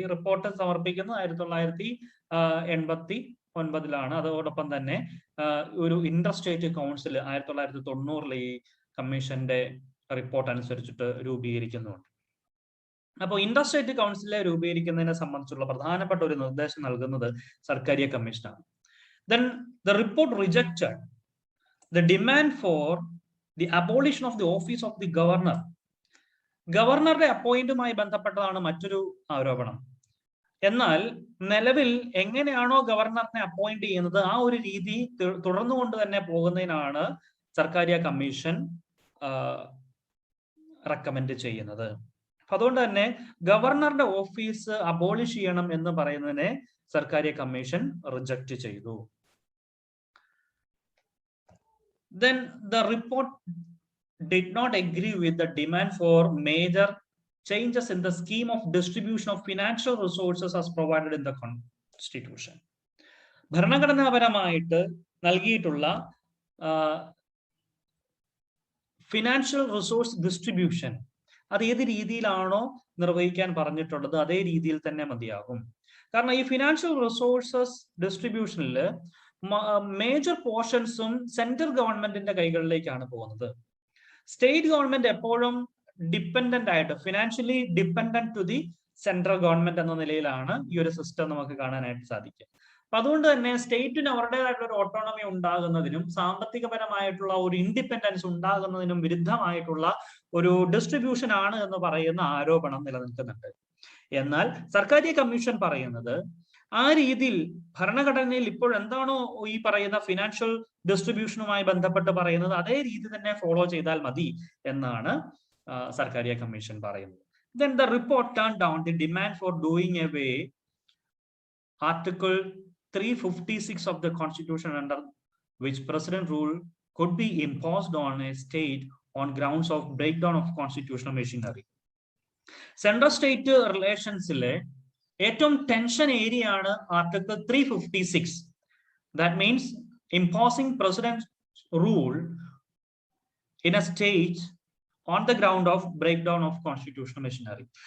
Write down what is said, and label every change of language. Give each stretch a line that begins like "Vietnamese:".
Malayalam: ഈ റിപ്പോർട്ട് സമർപ്പിക്കുന്നത് 1989 അതോടൊപ്പം തന്നെ ഒരു ഇന്റർ സ്റ്റേറ്റ് കൗൺസിൽ 1990 ഈ കമ്മീഷന്റെ റിപ്പോർട്ട് അനുസരിച്ചിട്ട് രൂപീകരിക്കുന്നുണ്ട്. അപ്പോൾ ഇന്റർ സ്റ്റേറ്റ് കൗൺസിലെ രൂപീകരിക്കുന്നതിനെ സംബന്ധിച്ചുള്ള പ്രധാനപ്പെട്ട ഒരു നിർദ്ദേശം നൽകുന്നത് സർക്കാരിയ കമ്മീഷനാണ്.
English: Then the report rejected the demand for the abolition of the office of the governor.
Malayalam: ഗവർണറുടെ അപ്പോയിന്റുമായി ബന്ധപ്പെട്ടതാണ് മറ്റൊരു ആരോപണം. എന്നാൽ നിലവിൽ എങ്ങനെയാണോ ഗവർണറിനെ അപ്പോയിന്റ് ചെയ്യുന്നത് ആ ഒരു രീതി തുടർന്നുകൊണ്ട് തന്നെ പോകുന്നതിനാണ് സർക്കാരിയ കമ്മീഷൻ റെക്കമെൻഡ് ചെയ്യുന്നത്. അതുകൊണ്ട് തന്നെ ഗവർണറുടെ ഓഫീസ് അബോളിഷ് ചെയ്യണം എന്ന് പറയുന്നതിനെ സർക്കാരിയ കമ്മീഷൻ റിജക്ട് ചെയ്തു.
English: Then the report did not agree with the demand for major changes in the scheme of distribution of financial resources as provided in the Constitution.
Malayalam: ഭരണഘടനാപരമായിട്ട് നൽകിയിട്ടുള്ള financial resource distribution അത് ഏത് രീതിയിലാണോ നിർവഹിക്കാൻ പറഞ്ഞിട്ടുള്ളത് അതേ രീതിയിൽ തന്നെ മതിയാകും. കാരണം ഈ ഫിനാൻഷ്യൽ റിസോഴ്സസ് ഡിസ്ട്രിബ്യൂഷനിൽ മേജർ പോർഷൻസും സെൻട്രൽ ഗവൺമെന്റിന്റെ കൈകളിലേക്കാണ് പോകുന്നത്. സ്റ്റേറ്റ് ഗവൺമെന്റ് എപ്പോഴും ഡിപ്പെൻഡന്റ് ആയിട്ട്,
English: financially dependent to the central government
Malayalam: എന്ന നിലയിലാണ് ഈ ഒരു സിസ്റ്റം നമുക്ക് കാണാനായിട്ട് സാധിക്കുക. അപ്പൊ അതുകൊണ്ട് തന്നെ സ്റ്റേറ്റിന് അവരുടേതായിട്ടുള്ള ഒരു ഓട്ടോണമി ഉണ്ടാകുന്നതിനും സാമ്പത്തികപരമായിട്ടുള്ള ഒരു ഇൻഡിപെൻഡൻസ് ഉണ്ടാകുന്നതിനും വിരുദ്ധമായിട്ടുള്ള ഒരു ഡിസ്ട്രിബ്യൂഷൻ ആണ് എന്ന് പറയുന്ന ആരോപണം നിലനിൽക്കുന്നുണ്ട്. എന്നാൽ സർക്കാരിയ കമ്മീഷൻ പറയുന്നത് ആ രീതിയിൽ ഭരണഘടനയിൽ ഇപ്പോൾ എന്താണോ ഈ പറയുന്ന ഫിനാൻഷ്യൽ ഡിസ്ട്രിബ്യൂഷനുമായി ബന്ധപ്പെട്ട് പറയുന്നത് അതേ രീതി തന്നെ ഫോളോ ചെയ്താൽ മതി എന്നാണ് സർക്കാരിയ കമ്മീഷൻ പറയുന്നത്.
English: Then the report turned down the demand for doing away Article 356 of the Constitution, under which president rule could be imposed on a state on grounds of breakdown of constitutional machinery.
Malayalam: Central state റിലേഷൻസിലെ ഏറ്റവും tension area ആണ് article 356.
English: That means imposing president rule in a state on the ground of breakdown of constitutional machinery.